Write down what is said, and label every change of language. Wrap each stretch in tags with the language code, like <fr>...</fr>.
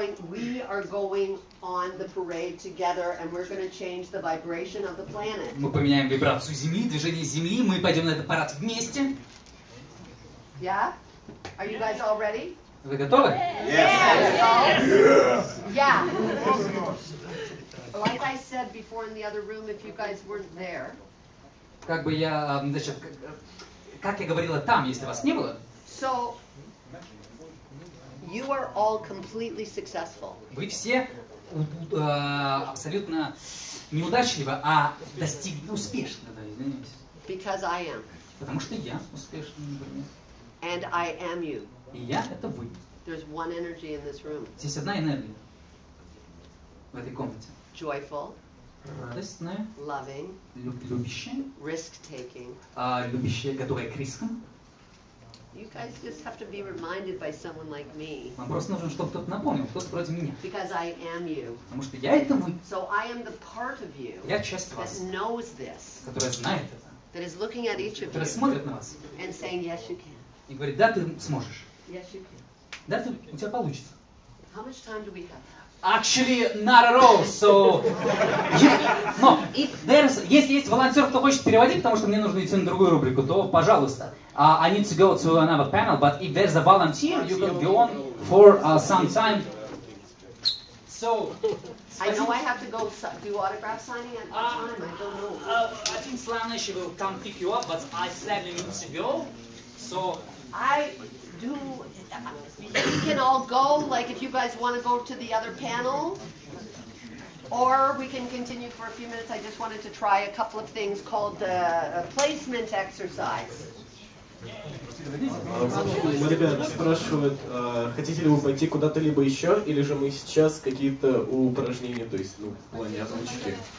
<en>We are going on the parade together and we're going to change the vibration of the planet.</en> <ru>Мы поменяем вибрацию Земли, движение Земли, мы пойдем на этот парад вместе.</ru> <en>Yeah? Are you guys all ready?</en> <ru>Вы готовы?</ru> <en>Yeah. Like I said before in the other room, if you guys weren't there,</en> <ru>Как бы я... Значит, как я говорила там, если вас не было,</ru> <en>so you are all completely successful.</en> <ru>вы все абсолютно неудачливы, а успешны, да, извиняюсь.</ru> <en>Because I am.</en> <ru>Потому что я успешный, например.</ru> <en>And I am you.</en> <ru>И я — это вы.</ru> <en>There's one energy in this room.</en> <ru>Здесь одна энергия в этой комнате.</ru> <en>Joyful,</en> <ru>Радостная,</ru> <en>loving,</en> <ru>любящая,</ru> <en>risk-taking.</en> <ru>любящая, готовая к рискам.</ru> <en>You guys just have to be reminded by someone like me.</en> <ru>Вам просто нужно, чтобы кто-то напомнил, кто-то вроде меня.</ru> <en>Because I am you.</en> <ru>Потому что я — это вы.</ru> <en>So I am the part of you</en> <ru>Я часть</ru> <en>that</en> <ru>вас,</ru> <en>knows this,</en> <ru>которая знает это,</ru> <en>that is looking at each of</en> <ru>которая</ru> <en>you</en> <ru>смотрит на вас</ru> <en>and saying, yes, you can.</en> <ru>и говорит: да, ты сможешь.</ru> <en>Yes, you can.</en> <ru>Да, у тебя получится.</ru> <en>How much time do we have? Actually, not at all.</en> <ru>So, но если есть волонтер, кто хочет переводить, потому что мне нужно идти на другую рубрику, то пожалуйста.</ru> <en>I need to go to another panel, but if there's a volunteer, you can go on for some time. So, I know I have to go do autograph signing at what time. I don't know. I think Slanesh will come pick you up, but I sadly need to go. So, I do. You can all go. Like if you guys want to go to the other panel, or we can continue for a few minutes. I just wanted to try a couple of things called a placement exercise.</en> <ru>Ребята спрашивают, хотите ли вы пойти куда-то либо еще, или же мы сейчас какие-то упражнения, то есть, в плане озвучки.</ru>